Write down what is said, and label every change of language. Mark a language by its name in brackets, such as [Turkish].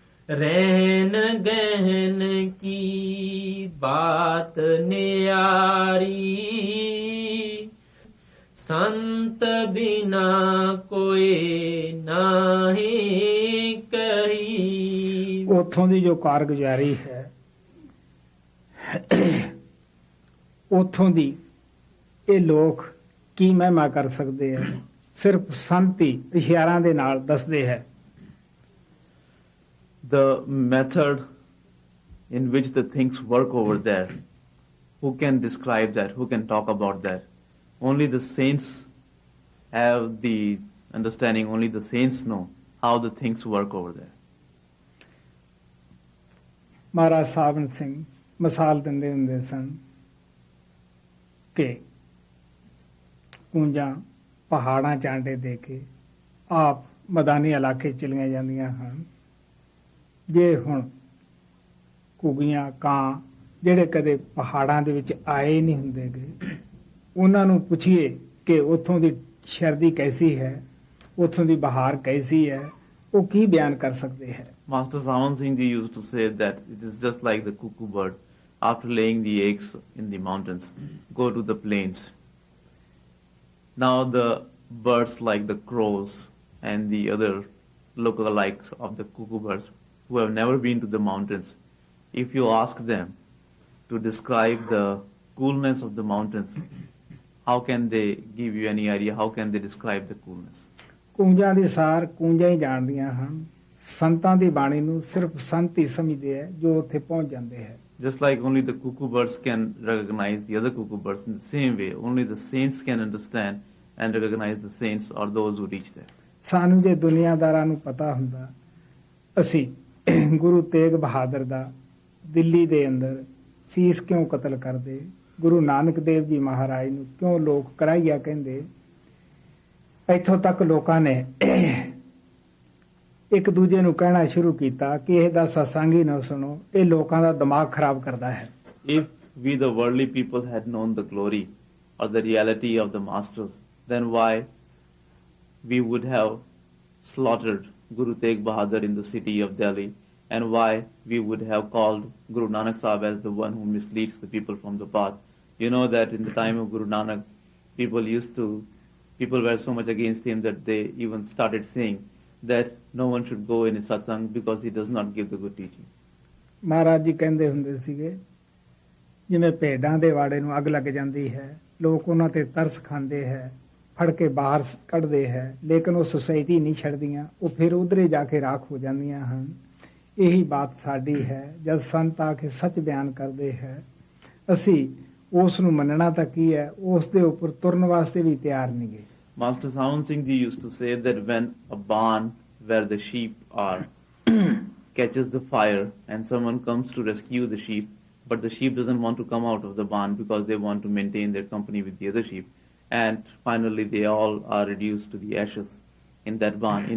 [Hindi] रहन गहन की बात न्यारी, संत बिना कोई नहीं कही। [Punjabi] ਉਥੋਂ ਦੀ ਜੋ ਕਾਰਗੁਜ਼ਾਰੀ ਹੈ, ਉਥੋਂ ਦੀ ਇਹ ਲੋਕ ਕੀ ਮਹਿਮਾ ਕਰ ਸਕਦੇ ਹੈ, ਸਿਰਫ ਸੰਤ ਹੀ ਇਸ਼ਾਰਿਆਂ ਦੇ ਨਾਲ ਦੱਸਦੇ ਹੈ। [English] The method in which the things work over there, who can describe that, who can talk about that? Only the saints have the understanding, only the saints know how the things work over there. [Punjabi] ਮਹਾਰਾਜ ਸਾਬਨ ਸਿੰਘ ਮਿਸਾਲ ਦਿੰਦੇ ਹੁੰਦੇ ਸਨ ਕਿ ਕੂੰਜਾਂ ਪਹਾੜਾਂ ਚਾਂਡੇ ਦੇ ਕੇ ਆਪ ਮੈਦਾਨੀ ਇਲਾਕੇ ਚਲੀਆਂ ਜਾਂਦੀਆਂ ਹਨ। ਜੇ ਹੁਣ ਘੁੱਗੀਆਂ ਕਾਂ ਜਿਹੜੇ ਕਦੇ ਪਹਾੜਾਂ ਦੇ ਵਿੱਚ ਆਏ ਨਹੀਂ ਹੁੰਦੇ ਗੇ, ਉਹਨਾਂ ਨੂੰ ਪੁੱਛੀਏ ਕਿ ਉੱਥੋਂ ਦੀ ਸ਼ਰਦੀ ਕੈਸੀ ਹੈ, ਉੱਥੋਂ ਦੀ ਬਹਾਰ ਕੈਸੀ ਹੈ, ਉਹ ਕੀ ਬਿਆਨ ਕਰ ਸਕਦੇ ਹੈ। [English] Master Saman Singh ji used to say that it is just like the cuckoo bird. After laying the eggs in the mountains, go to the plains. Now the birds like the crows and the other lookalikes of the cuckoo birds who have never been to the mountains, if you ask them to describe the coolness of the mountains, how can they give you any idea? How can they describe the coolness? [Punjabi] ਕੂੰਜਾਂ ਦੀ ਸਾਰ ਕੂੰਜਾਂ ਹੀ ਜਾਣਦੀਆਂ ਹਨ। ਸੰਤਾਂ ਦੀ ਬਾਣੀ ਨੂੰ ਸਿਰਫ ਸੰਤ ਹੀ ਸਮਝਦੇ ਹੈ ਜੋ ਉੱਥੇ ਪਹੁੰਚ ਜਾਂਦੇ ਹੈ। [English] Just like only the cuckoo birds can recognize the other cuckoo birds, in the same way, only the saints can understand and recognize the saints or those who reach there. [Punjabi] ਸਾਨੂੰ ਜੇ ਦੁਨੀਆਦਾਰਾਂ ਨੂੰ ਪਤਾ ਹੁੰਦਾ, ਅਸੀਂ ਗੁਰੂ ਤੇਗ ਬਹਾਦਰ ਦਾ ਦਿੱਲੀ ਦੇ ਅੰਦਰ ਸੀਸ ਕਿਉਂ ਕਤਲ ਕਰਦੇ, ਗੁਰੂ ਨਾਨਕ ਦੇਵ ਜੀ ਮਹਾਰਾਜ ਨੂੰ ਕਿਉਂ ਲੋਕ ਕਰਾਈਆ ਕਹਿੰਦੇ, ਇੱਥੋਂ ਤੱਕ ਲੋਕਾਂ ਨੇ ਇੱਕ ਦੂਜੇ ਨੂੰ ਕਹਿਣਾ ਸ਼ੁਰੂ ਕੀਤਾ ਕਿ ਇਹਦਾ ਸਤਸੰਗ ਹੀ ਨਾ ਸੁਣੋ, ਇਹ ਲੋਕਾਂ ਦਾ ਦਿਮਾਗ ਖਰਾਬ ਕਰਦਾ ਹੈ। [English] If we the worldly people had known the glory or the reality of the masters, then why we would have slaughtered Guru Tegh Bahadur in the city of Delhi, and why we would have called Guru Nanak Sahib as the one who misleads the people from the path. You know that in the time of Guru Nanak, people were so much against him that they even started saying that no one should go in his satsang because he does not give the good teaching. [Punjabi] Maharaj ji ਕਹਿੰਦੇ ਹੁੰਦੇ ਸੀਗੇ, ਜਿਵੇਂ ਭੇਡਾਂ ਦੇ ਵਾੜੇ ਨੂੰ ਅੱਗ ਲੱਗ ਜਾਂਦੀ ਹੈ, ਲੋਕ ਉਹਨਾਂ ਤੇ ਤਰਸ ਖਾਂਦੇ ਹੈ, ਫੜ ਕੇ ਬਾਹਰ ਕੱਢਦੇ ਹੈ, ਲੇਕਿਨ ਉਹ ਸੁਸਾਇਟੀ ਨਹੀਂ ਛੱਡਦੀਆਂ, ਉਹ ਫਿਰ ਉਧਰੇ ਜਾ ਕੇ ਰਾਖ ਹੋ ਜਾਂਦੀਆਂ ਹਨ। ਇਹੀ ਬਾਤ ਸਾਡੀ ਹੈ। ਜਦ ਸੰਤ ਆ ਕੇ ਸੱਚ ਬਿਆਨ ਕਰਦੇ ਹੈ, ਅਸੀਂ ਉਸ ਨੂੰ ਮੰਨਣਾ ਤਾਂ ਕੀ ਹੈ, ਉਸ ਦੇ ਉੱਪਰ ਤੁਰਨ ਵਾਸਤੇ ਵੀ ਤਿਆਰ ਨਹੀਂ ਗਏ। [English] Master Saman Singh ji used to say that when a barn where the sheep are catches the fire and someone comes to rescue the sheep, but the sheep doesn't want to come out of the barn because they want to maintain their company with the other sheep, and finally they all are reduced to the ashes in that barn.